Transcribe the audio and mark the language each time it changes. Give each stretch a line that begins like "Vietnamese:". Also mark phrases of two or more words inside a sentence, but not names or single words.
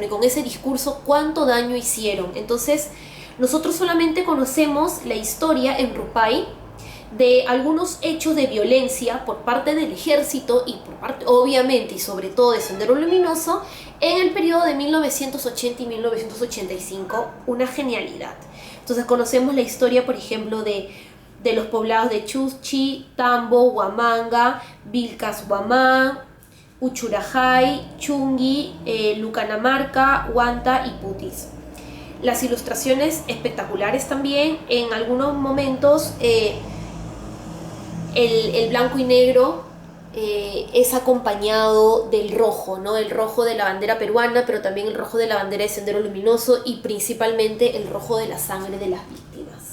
Spanish: Y con ese discurso, ¿cuánto daño hicieron? Entonces, nosotros solamente conocemos la historia en Rupai de algunos hechos de violencia por parte del ejército y por parte, obviamente, y sobre todo de Sendero Luminoso en el periodo de 1980 y 1985, una genialidad. Entonces conocemos la historia, por ejemplo, de los poblados de Chuschi, Tambo, Huamanga, Vilcas, Huamán, Uchurajay, Chungui, Lucanamarca, Huanta y Putis. Las ilustraciones espectaculares también, en algunos momentos el blanco y negro es acompañado del rojo, ¿no? El rojo de la bandera peruana, pero también el rojo de la bandera de Sendero Luminoso y principalmente el rojo de la sangre de las víctimas.